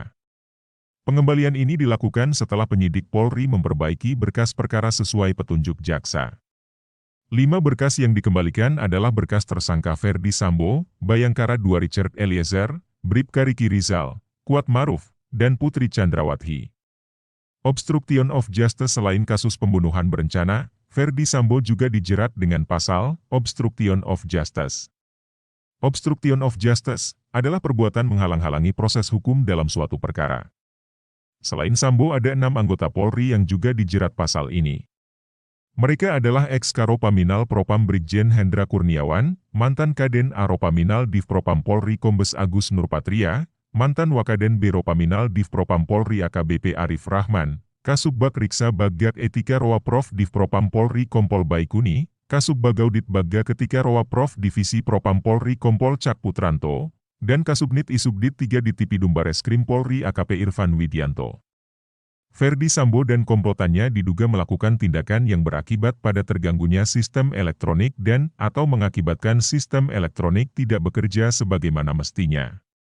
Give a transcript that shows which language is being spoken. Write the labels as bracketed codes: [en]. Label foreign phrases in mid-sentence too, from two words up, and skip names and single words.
[id] Pengembalian ini dilakukan setelah penyidik Polri memperbaiki berkas perkara sesuai petunjuk jaksa. 5 berkas yang dikembalikan adalah berkas tersangka Ferdy Sambo, Bayangkara II Richard Eliezer, Bribka Riki Rizal, Kuat Maruf, dan Putri Chandrawati. [en] Obstruction of justice. [id] Selain kasus pembunuhan berencana, Ferdy Sambo juga dijerat dengan pasal [en] obstruction of justice. Obstruction of justice [id] adalah perbuatan menghalang-halangi proses hukum dalam suatu perkara. Selain Sambo ada 6 anggota Polri yang juga dijerat pasal ini. Mereka adalah ex-Karopaminal Propam Brigjen Hendra Kurniawan, mantan Kaden Aropaminal Divpropam Polri Kombes Agus Nurpatria, mantan Wakaden Biropaminal Divpropam Polri AKBP Arif Rahman, Kasubbag Riksa Bagak Etika Roa Prof Divpropam Polri Kompol Baikuni, Kasubbagaudit Bagga Ketika Roa Prof Divisi Propam Polri Kompol Cak Putranto, dan Kasubnit Isubdit 3 di Tipidum Bareskrim Polri AKP Irfan Widianto. Ferdy Sambo dan komplotannya diduga melakukan tindakan yang berakibat pada terganggunya sistem elektronik dan atau mengakibatkan sistem elektronik tidak bekerja sebagaimana mestinya.